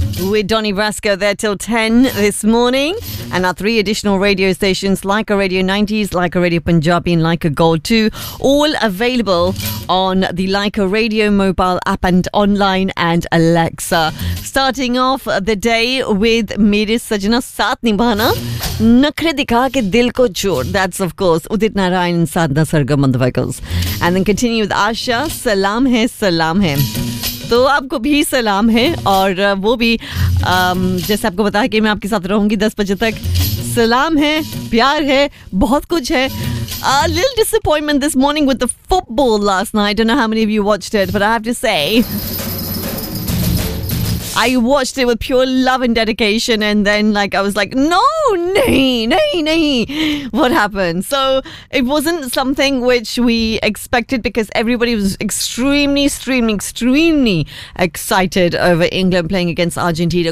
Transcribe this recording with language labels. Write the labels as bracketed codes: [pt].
[en] With Donny Brasco there till 10 this morning. And our three additional radio stations, Like a Radio 90s, Like a Radio Punjabi and Like a Gold 2, all available on the Like a Radio mobile app and online and Alexa. Starting off the day with Mere Sajna Saath Nibhana, Nakhre Dikha Ke Dil Ko Chor. That's of course Udit Narayan and Sadhna Sargam on the vocals. And then continue with Asha, Salaam Hai, Salaam Hai. [hi] तो आपको भी सलाम है और वो भी जैसे आपको बताया कि मैं आपके साथ रहूंगी 10 बजे तक. सलाम है, प्यार है, बहुत कुछ है. [en] A little disappointment this morning with the football last night. I don't know how many of you watched it, but I have to say I watched it with pure love and dedication, and then like I was like, no, nahi, what happened? So it wasn't something which we expected, because everybody was extremely excited over England playing against Argentina.